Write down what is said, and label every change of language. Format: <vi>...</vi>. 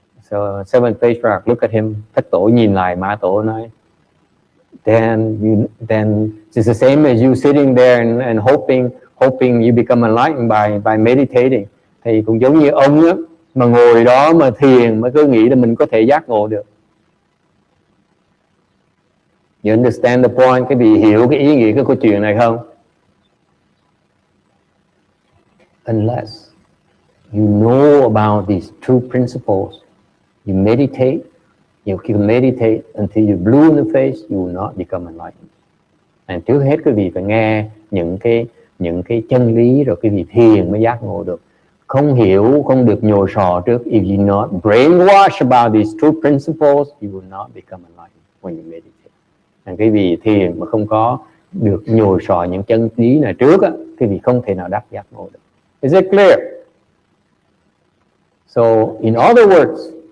<en>So seventh patriarch look at him.</en> <vi>Thất tổ nhìn lại Mã Tổ nói,</vi> <en>then it's the same as you sitting there and hoping you become enlightened by meditating.</en> <vi>Thì cũng giống như ông á, mà ngồi đó mà thiền mà cứ nghĩ là mình có thể giác ngộ được.</vi> <en>You understand the point?</en> <vi>Cái vị hiểu cái ý nghĩa của câu chuyện này không?</vi> <en>Unless you know about these true principles, you meditate. You can meditate until you're blue in the face, you will not become enlightened.</en> <vi>And trước hết quý vị phải nghe những cái chân lý rồi quý vị thiền mới giác ngộ được. Không hiểu, không được nhồi sọ trước.</vi> <en>If you not brainwash about these true principles, you will not become enlightened when you meditate.</en> <vi>And quý vị thiền mà không có được nhồi sọ những chân lý này trước á, quý vị không thể nào đắc giác ngộ được.</vi> <en>Is it clear? So, in other words,</en>